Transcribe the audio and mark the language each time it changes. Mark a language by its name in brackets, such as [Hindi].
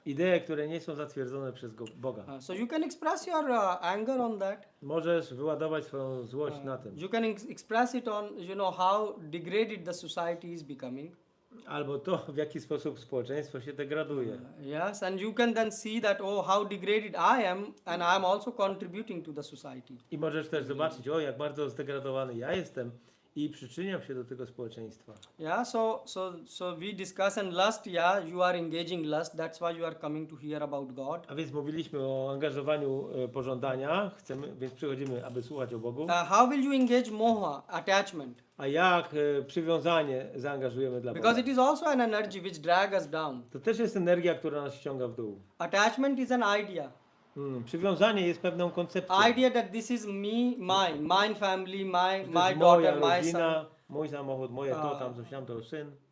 [Polish] Idee, które nie są zatwierdzone przez Boga. [English] So you can express your anger on that. [Polish] Możesz wyładować swoją złość na tym. [English] You can express it on, you know, how degraded the society is becoming. [Polish] Albo to, w jaki sposób społeczeństwo się degraduje. [English] Yes, and you can then see that, oh, how degraded I am, and I am also contributing to the society. [Polish] I możesz też zobaczyć, jak bardzo zdegradowany ja jestem i przyczyniam się do tego społeczeństwa. [English] Yeah, so we discuss and lust, yeah, you are engaging lust, that's why you are coming to hear about God. [Polish] A więc mówiliśmy o angażowaniu pożądania, więc przychodzimy, aby słuchać o Bogu. [English] How will you engage moha, attachment? [Polish] A jak przywiązanie zaangażujemy dla Boga? [English] Because it is also an energy which drag us down. [Polish] To też jest energia, która nas ściąga w dół. [English] Attachment is an idea. [Polish] Przywiązanie jest pewną koncepcją. [English] Idea that this is me, mine family, my [Polish] moja [English] daughter, my [Polish] rodzina, [English] son. [Polish] mój samochód, moje to, tam coś tam, to syn.